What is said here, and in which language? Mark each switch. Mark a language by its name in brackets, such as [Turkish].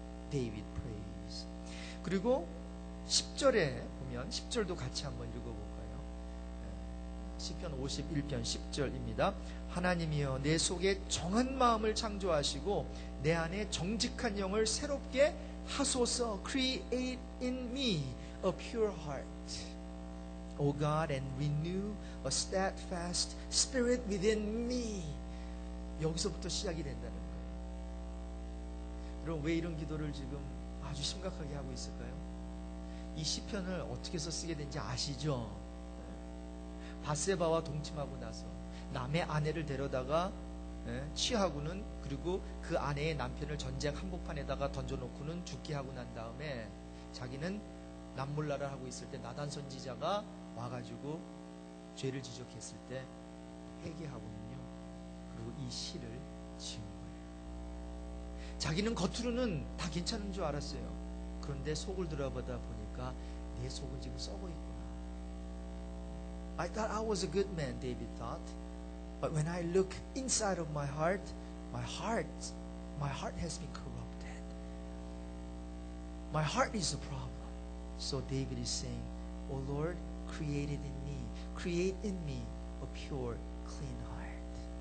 [English] David prays. [Korean] 그리고 10절에 보면 10절도 같이 한번 읽어볼까요? 시편 51편 10절입니다. 하나님이여 내 속에 정한 마음을 창조하시고 내 안에 정직한 영을 새롭게 하소서. [English] Create in me a pure heart, O God, and renew a steadfast spirit within me. [Korean] 여기서부터 시작이 된다는 거예요. 여러분, 왜 이런 기도를 지금 아주 심각하게 하고 있을까요? 이 시편을 어떻게 해서 쓰게 된지 아시죠? 바세바와 동침하고 나서 남의 아내를 데려다가 취하고는, 그리고 그 아내의 남편을 전쟁 한복판에다가 던져놓고는 죽게 하고 난 다음에 자기는 남몰라를 하고 있을 때 나단 선지자가 와가지고 죄를 지적했을 때 회개하고는요, 그리고 이 시를 지은 거예요. 자기는 겉으로는 다 괜찮은 줄 알았어요. 그런데 속을 들어보다 보니까 내 속은 지금 썩어 있구나. [English] I thought I was a good man, David thought. But when I look inside of my heart has been corrupted. My heart is the problem. So David is saying, O Lord, create in me a pure, clean heart.